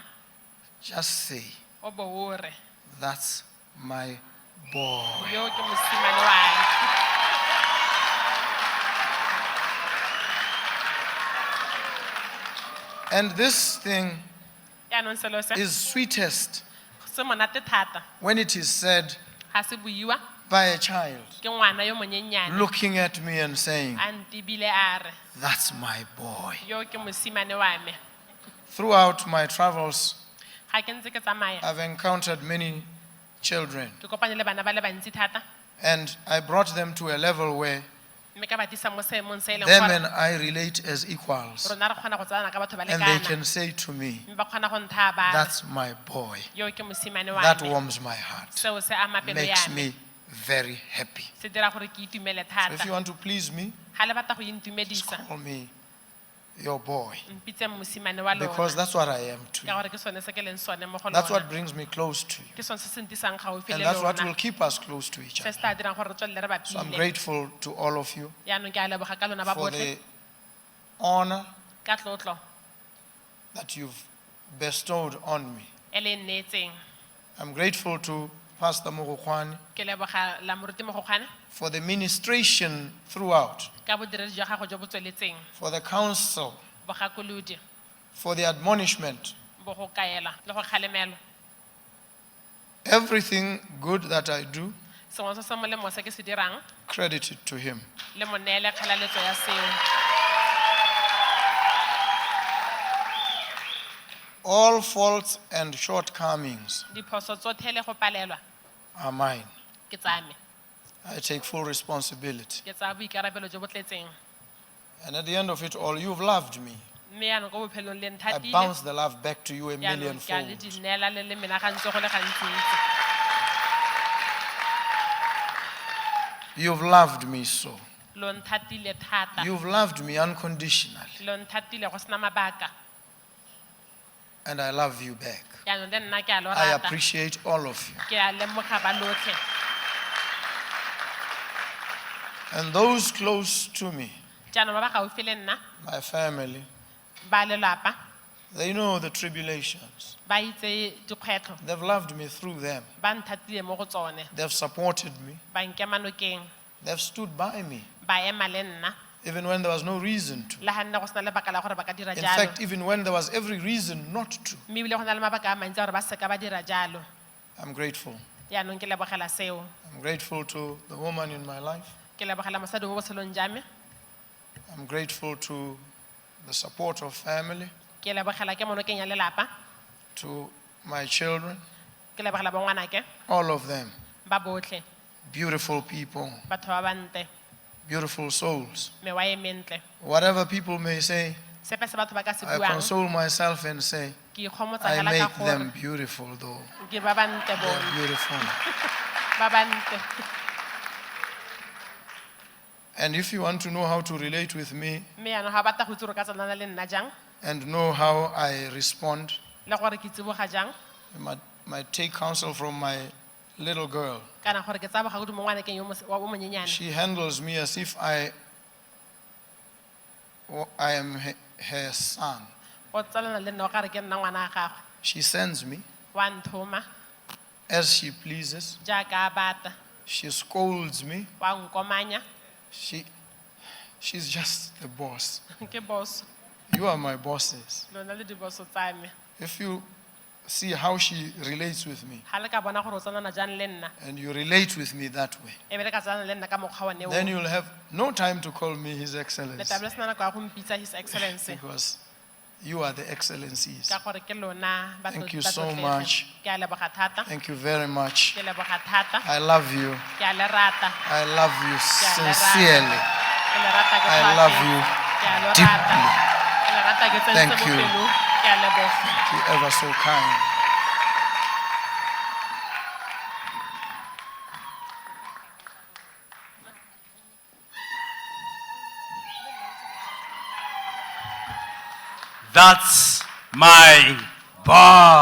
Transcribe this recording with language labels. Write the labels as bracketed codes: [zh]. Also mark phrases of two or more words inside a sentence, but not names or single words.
[en] just say, [tn] o bo o re. [en] "That's my boy." [tn] Yo ke mosimane wa. [en] And this thing [tn] Yaanong selo se [en] is sweetest [tn] se monate thata. [en] when it is said [tn] Ga se buiwa [en] by a child [tn] ke ngwana yo monyenyane. [en] looking at me and saying, [tn] A ntebile a re, [en] "That's my boy." [tn] yo ke mosimane wa me. [en] Throughout my travels, [tn] Ga ke ntse ke tsamaya, [en] I've encountered many children, [tn] ke kopane le bana ba le bantsi thata. [en] and I brought them to a level where [tn] Mme ka ba tlisa mo seemong se e leng [en] them [tn] gore [en] and I relate as equals. [tn] rona re kgona go tsalana ka batho ba [en] And they [tn] lekana. [en] can say to me, [tn] Mme ba kgona go nthaba. [en] "That's my boy." [tn] Yo ke mosimane wa [en] That [tn] me. [en] warms my heart, [tn] Seo se ama pelo ya [en] makes [tn] me. [en] me very happy. [tn] Se dira gore ke itumele [en] So if you [tn] thata. [en] want to please me, [tn] Ha le batla go [en] just [tn] intumedisa, [en] call me your boy. [tn] mpitse mosimane wa [en] Because [tn] lona. [en] that's what I am to [tn] Ka [en] you. [tn] gore ke sone se ke leng sone mo go [en] That's what [tn] lona. [en] brings me close to you. [tn] Ke sone se se ntisang gaufi [en] And [tn] le [en] that's what will [tn] lona. [en] keep us close to each [tn] Se [en] other. [tn] se tla dirang gore re tswelele re [en] So I'm [tn] bapile. [en] grateful to all of you [tn] Yaanong ke a leboga ka lona ba [en] for [tn] botlhe, [en] the honor [tn] ka tlotlo [en] that you've bestowed on me. [tn] e le nnetseng. [en] I'm grateful to Pastor Mogokgwane [tn] Ke leboga la moruti Mogokgwane [en] for the ministration throughout, [tn] ka bodiredi jwa gago jo bo tsweletseng, [en] for the counsel, [tn] bogakolodi, [en] for the admonishment. [tn] bo go kaela le go kgalemelwa. [en] Everything good that I do, [tn] Sengwe se se molemo se ke se dirang, [en] credit it to him. [tn] le mo neele kgalaletso ya seo. [en] All faults and shortcomings [tn] Diphoso tsotlhe le go palelwa [en] are mine. [tn] ke tsa me. [en] I take full responsibility. [tn] Ke tsaya boikarabelo jo bo tletseng. [en] And at the end of it all, you've loved me. [tn] Mme yaanong ko bophelong le [en] I [tn] nthatile. [en] bounce the love back to you a [tn] Yaanong [en] million [tn] ke a le [en] fold. [tn] di neela le le menagantse go le gantsi-ntsi. [en] You've loved me so. [tn] Lo nthatile thata. [en] You've loved me unconditionally. [tn] Lo nthatile go sena mabaka. [en] And I love you back. [tn] Yaanong le nna ke a lo [en] I [tn] rata. [en] appreciate all of you. [tn] Ke a lemoga ba lotlhe. [en] And those close to me, [tn] Jaanong ba ba gaufi le nna, [en] my family, [tn] ba lelapa, [en] they know the tribulations. [tn] ba itse dikgwetlho, [en] They've loved me through them. [tn] ba nthatile mo go tsone, [en] They've supported me. [tn] ba nkema nokeng, [en] They've stood by me, [tn] ba ema le nna, [en] even when there was no reason to. [tn] le ga nne go sena lebaka la gore ba ka dira [en] In [tn] jalo. [en] fact, even when there was every reason not to. [tn] Mme ebile go na le mabaka a mantsi a gore ba seka ba dira jalo. [en] I'm grateful. [tn] Yaanong ke lebogela seo. [en] I'm grateful to the woman in my life. [tn] Ke lebogela mosadi mo botshelong jwa me. [en] I'm grateful to the support of family, [tn] Ke lebogela ke monokeng ya lelapa. [en] to my children, [tn] Ke lebogela ba ngwanake, [en] all of them. [tn] ba botlhe, [en] Beautiful people, [tn] batho ba bante, [en] beautiful souls. [tn] mewa e mentle. [en] Whatever people may say, [tn] Sepe se batho ba ka se [en] I [tn] buang, [en] console myself and say, [tn] ke ikgomotsa [en] I [tn] fela [en] make [tn] ka [en] them [tn] gore [en] beautiful though. [tn] ke ba bante [en] They're [tn] bone, [en] beautiful. [tn] ba bante. [en] And if you want to know how to relate with me [tn] Mme yaanong ga batla go itse gore ka tsanana le nna jang, [en] and know how I respond, [tn] le gore ke tsiboga jang, [en] you might take counsel from my little girl. [tn] kana gore ke tsaya bogakolodi mo ngwanekeng yo o monyenyane. [en] She handles me as if I am her son. [tn] Go tsalana le nna o kare ke nna ngwana wa gagwe. [en] She sends me [tn] Wa nthoma [en] as she pleases. [tn] jaaka a bata, [en] She scolds me. [tn] wa nkomanya. [en] She's just the boss. [tn] Ke boss, [en] You are my bosses. [tn] lona le diboso tsa me. [en] If you see how she relates with me, [tn] Ga le ka bona gore o tsanana jang le nna, [en] and you relate with me that way, [tn] e be le ka tsanana le nna ka mokgwa one o. [en] then you'll have no time to call me His [tn] Le [en] Excellency, [tn] tla be le sena nako ya go mpitsa His Excellency, [en] because you are the excellencies. [tn] ka gore ke lona ba [en] Thank you [tn] ba [en] so [tn] tlotlege. [en] much. [tn] Ke a leboga thata, [en] Thank you very much. [tn] ke leboga thata, [en] I love you. [tn] ke a le rata, [en] I love you [tn] ke a le rata. [en] sincerely. [tn] Ke le rata ke [en] I [tn] tlhoafetse. [en] love you [tn] Ke a lo [en] deeply. [tn] rata. Ke le rata ke tsentse [en] Thank [tn] mo [en] you. [tn] pelong. Ke a leboga. [en] You're ever so kind. That's my boy.